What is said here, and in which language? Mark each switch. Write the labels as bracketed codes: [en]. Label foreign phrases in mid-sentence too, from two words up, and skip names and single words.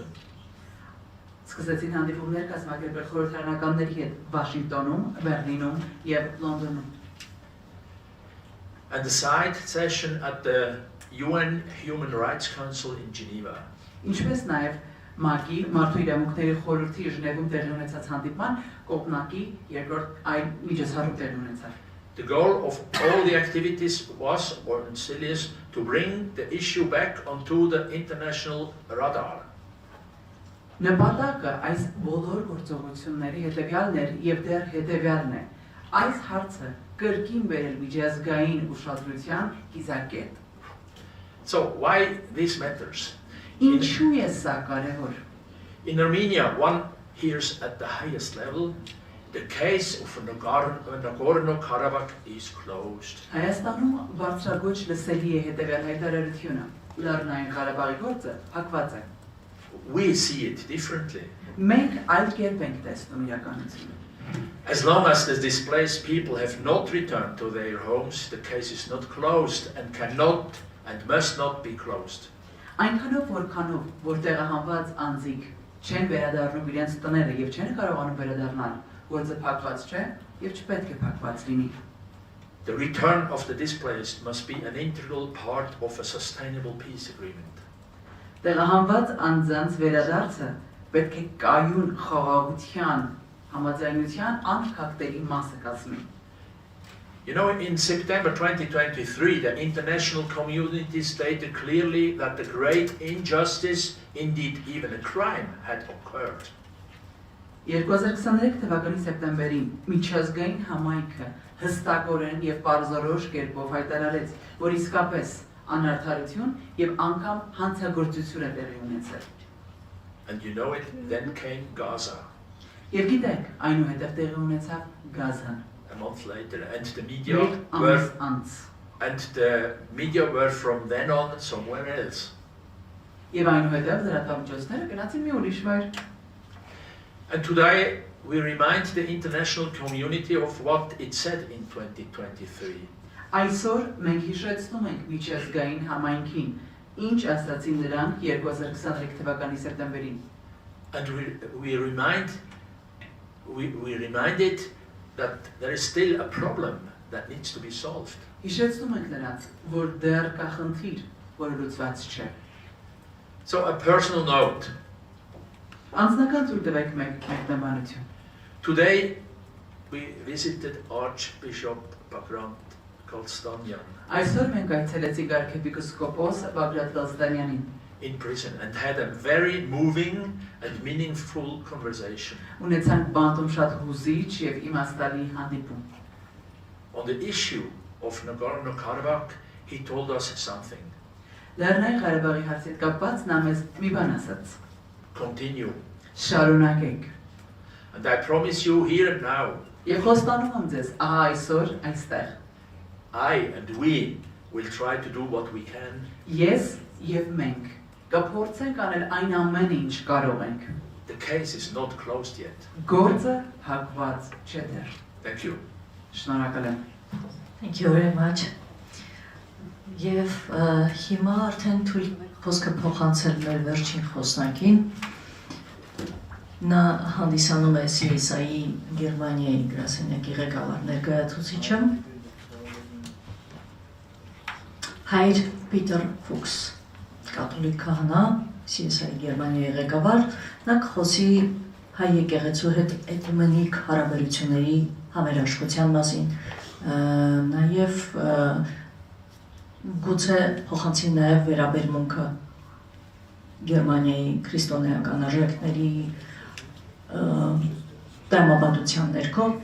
[hy] Սկսեցին հանդիպումներ կազմակերպել խորհրդարանականների հետ Վաշինգտոնում, Բերլինում եւ Լոնդոնում։ [en] And the side session at the UN Human Rights Council in Geneva. [hy] Ինչպես նաեւ ՄԱԿ-ի մարդու իրավունքների խորհրդի Ժնևում տեղի ունեցած հանդիպման կողմնակի երկրորդ այն միջոցառում տեղի ունեցավ։ [en] The goal of all the activities was, or is, to bring the issue back onto the international radar. [hy] Նպատակը այս բոլոր գործողությունների հետևյալն էր եւ դեռ հետևյալն է։ Այս հարցը կրկին բերել միջազգային ուշադրության կիզակետ։ [en] So why this matters? [hy] Ինչու է սա կարևոր։ [en] In Armenia, one hears at the highest level the case of Nagorno-Karabakh is closed. [hy] Հայաստանում բարձրագույն լսելի է հետևյալ հայտարարությունը. Լեռնային Ղարաբաղի գործը փակված է։ [en] We see it differently. [hy] Մենք այլ կերպ ենք տեսնում իրականությունը։ [en] As long as the displaced people have not returned to their homes, the case is not closed and cannot and must not be closed. [hy] Այնքանով որքանով որ տեղահանված անձիկ չեն վերադառնում իրենց տները եւ չեն կարողանում վերադառնալ, գործը փակված չէ եւ չպետք է փակված լինի։ [en] The return of the displaced must be an integral part of a sustainable peace agreement. [hy] Տեղահանված անձանց վերադարձը պետք է կայուն խաղաղության համաձայնության անքակտելի մասը կազմի։ [en] You know, in September 2023, the international community stated clearly that the great injustice, indeed even a crime, had occurred. [hy] 2023 թվականի սեպտեմբերին միջազգային համայնքը հստակորեն եւ պարզորոշ կերպով հայտարարեց, որ իսկապես անարդարություն եւ անգամ հանցագործություն է տեղի ունեցել։ [en] And you know it, then came Gaza. [hy] Եվ գիտեք, այնուհետև տեղի ունեցավ Գազան։ [en] A month later, and the media were from then on somewhere else. [hy] Եվ այնուհետև լրատվամիջոցները գնացին մի ուրիշ վայր։ [en] And today we remind the international community of what it said in 2023. [hy] Այսօր մենք հիշեցնում ենք միջազգային համայնքին, ինչ ասացին նրանք 2023 թվականի սեպտեմբերին։ [en] And we reminded that there is still a problem that needs to be solved. [hy] Հիշեցնում ենք նրանց, որ դեռ կա խնդիր, որը լուծված չէ։ [en] So a personal note. [hy] Անձնական ցույց տվեք մեկնաբանություն։ [en] Today we visited Archbishop Bagrat Kalstanyan [hy] Այսօր մենք այցելեցինք arczepiskopos Bagrat Kalstanyanին [en] in prison and had a very moving and meaningful conversation. [hy] Ունեցանք բանտում շատ հուզիչ եւ իմաստալի հանդիպում։ [en] On the issue of Nagorno-Karabakh, he told us something. [hy] Լեռնային Ղարաբաղի հարցի հետ կապված նա մեզ մի բան ասաց։ [en] Continue. [hy] Շարունակեք։ [en] And I promise you here and now. [hy] Եվ խոստանում եմ ձեզ, ահա այսօր այստեղ։ [en] I and we will try to do what we can. [hy] Ես եւ մենք կփորձենք անել այն ամենը, ինչ կարող ենք։ [en] The case is not closed yet. [hy] Գործը փակված չէ դեռ։ [en] Thank you. [hy] Շնորհակալ եմ։ [en] Thank you very much. [hy] Եվ հիմա արդեն թույլ խոսքը փոխանցել մեր վերջին խոսնակին։ Նա հանդիսանում է Շվեյցարիայի Գերմանիայի գրասենյակի ղեկավար ներկայացուցիչը Հայր Պիտեր Ֆուքս, կաթոլիկ քահանա, Շվեյցարիայի Գերմանիայի ղեկավար, նա կխոսի Հայ Եկեղեցու հետ էկումենիկ հարաբերությունների համերաշխության մասին, նաև գուցե փոխանցի նաև վերաբերմունքը Գերմանիայի քրիստոնեական արժեքների տրամաբանության ներքո։